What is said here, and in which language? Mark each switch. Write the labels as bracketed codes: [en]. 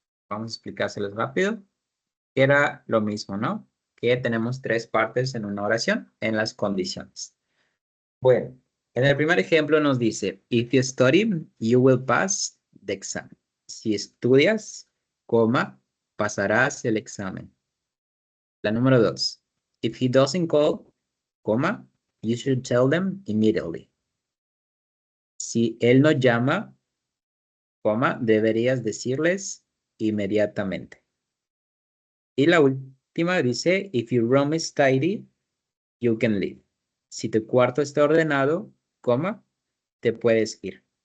[es] Vamos a explicárselos rápido. Era lo mismo, ¿no? Que tenemos 3 partes en una oración en las condiciones. Bueno, en el primer ejemplo nos dice, [en] if you study, you will pass the exam. [es] Si estudias, coma, pasarás el examen. La número 2, [en] if he doesn't call, coma, you should tell them immediately. [es] Si él no llama, coma, deberías decirles inmediatamente. Y la última dice, [en] if your room is tidy, you can leave. [es] Si tu cuarto está ordenado, coma, te puedes ir.